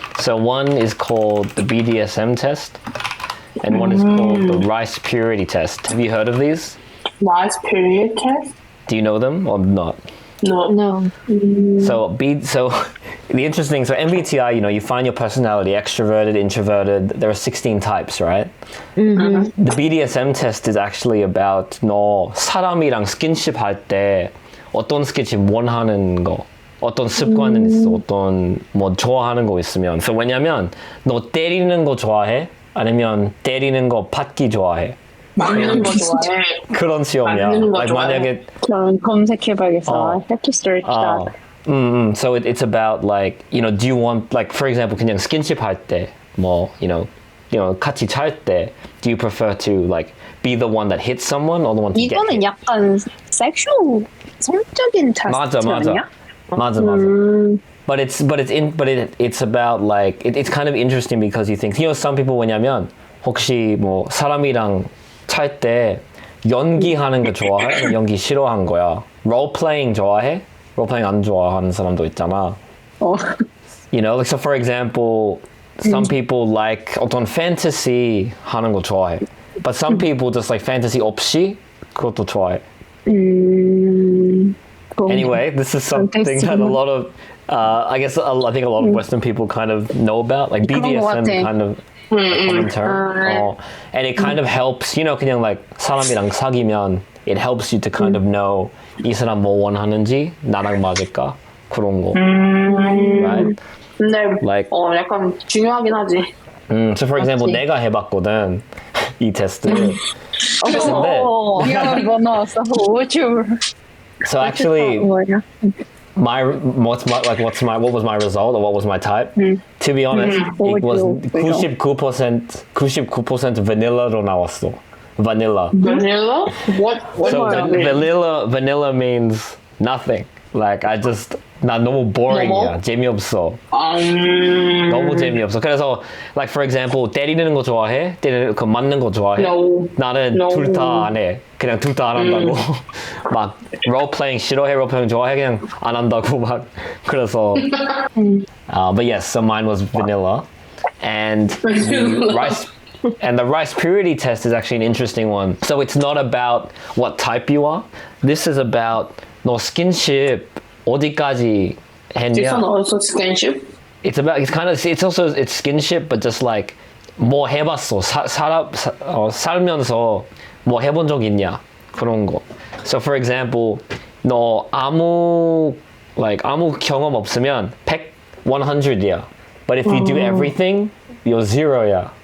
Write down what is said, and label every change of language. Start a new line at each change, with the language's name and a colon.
English: So one is called the BDSM test, and one is called the rice purity test. Have you heard of these? Rice period test? Do you know them or not? No. So MBTI, you find your personality, extroverted, introverted. There are 16 types, right? The BDSM test is actually about
Korean: 너 사람이랑 스킨십 할 때 어떤 스킨십 원하는 거, 어떤 습관은 있어, 어떤 뭐 좋아하는 거 있으면. So 왜냐면 너 때리는 거 좋아해? 아니면 때리는 거 받기 좋아해? 맞는 거 좋아해. 그런 시험이야. like 만약에 검색해봐야겠어.
English: I have to search that. So it's about like, do you want, like, for example,
Korean: 그냥 스킨십 할 때, 뭐, 같이 잘 때,
English: do you prefer to like be the one that hits someone or the one to get hit?
Korean: 이거는 약간 섹슈얼 성적인 테스트 아니야? 맞아.
English: But it's about like it's kind of interesting because you think, some people
Korean: 왜냐면 혹시 뭐 사람이랑 찰 때 연기하는 거 좋아해? 연기 싫어한 거야. Role playing 좋아해? Role playing 안 좋아하는 사람도 있잖아.
English: Like, so for example, some people like
Korean: 어떤
English: fantasy
Korean: 하는 거 좋아해.
English: But some people just like fantasy
Korean: 없이 그것도 좋아해.
English: Anyway, this is something that a lot of I think a lot of Western people kind of know about, like BDSM kind of common term. And it kind of helps, 그냥 like
Korean: 사람이랑 사귀면
English: it helps you to kind of know
Korean: 이 사람 뭐 원하는지 나랑 맞을까? 그런 거.
English: Right?
Korean: 근데
English: like,
Korean: 약간 중요하긴 하지.
English: So for example,
Korean: 내가 해봤거든 이 테스트. 이거 나왔어.
English: So actually, what was my result or what was my type? To be honest, it was 99% vanillaro
Korean: 나왔어.
English: Vanilla. Vanilla? What So vanilla means nothing.
Korean: Like 나 너무 boring이야. 재미없어. 너무 재미없어. 그래서
English: like for example,
Korean: 때리는 거 좋아해? 그 맞는 거 좋아해?
English: No.
Korean: 나는 둘 다 안 해. 그냥 둘 다 안 한다고. 막 role playing 싫어해? role playing 좋아해? 그냥 안 한다고 막. 그래서
English: but yes, so mine was vanilla. And the rice purity test is actually an interesting one. So it's not about what type you are. This is about
Korean: 너 스킨십 어디까지 했냐?
English: This one also skinship? It's skinship, but just like
Korean: 뭐 해봤어? 살면서 뭐 해본 적 있냐? 그런 거.
English: So for example,
Korean: 너 아무 경험 없으면 100이야.
English: But if you do everything, you're 0야.